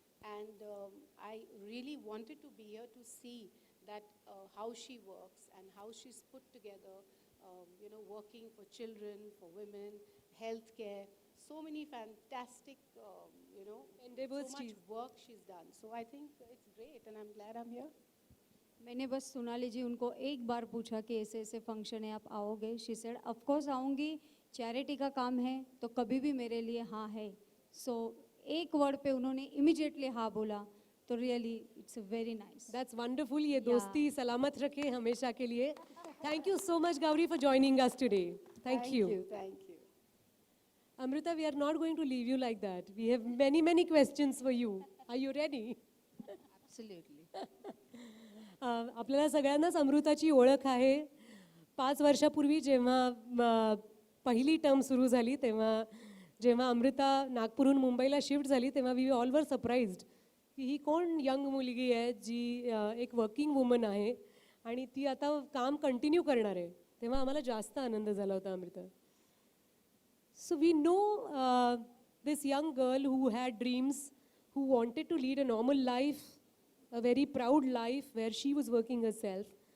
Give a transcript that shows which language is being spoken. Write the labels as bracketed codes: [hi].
[en] And I really wanted to be here to see that how she works and how she's put together, working for children, for women, healthcare, so many fantastic, Endeavors so much she's- work she's done. So I think it's great, and I'm glad I'm here. [hi] मैंने बस सोनाली जी उनको एक बार पूछा कि ऐसे ऐसे function है आप आओगे. [en] she said of course [hi] आऊँगी, चैरिटी का काम है तो कभी भी मेरे लिए हाँ है. [en] so [hi] एक [en] word [hi] पे उन्होंने [en] immediately [hi] हाँ बोला, तो [en] Really it's very nice. That's wonderful. [hi] ये दोस्ती सलामत रखे हमेशा के लिए. [en] Thank you so much, Gauri, for joining us today. Thank you. Thank you. Amrita, we are not going to leave you like that. We have many, many questions for you. Are you ready? Absolutely. [mr] आपल्याला सगळ्यांनाच अमृताची ओळख आहे. 5 वर्षापूर्वी जेव्हा पहिली term सुरू झाली, तेव्हा जेव्हा अमृता नागपूरहून मुंबईला शिफ्ट झाली, तेव्हा [en] we all were surprised [mr] की ही कोण यंग मुलगी आहे जी एक वर्किंग वुमन आहे आणि ती आता काम कंटिन्यू करणार आहे. तेव्हा आम्हाला जास्त आनंद झाला होता Amruta. [en] So we know this young girl who had dreams, who wanted to lead a normal life, a very proud life where she was working herself.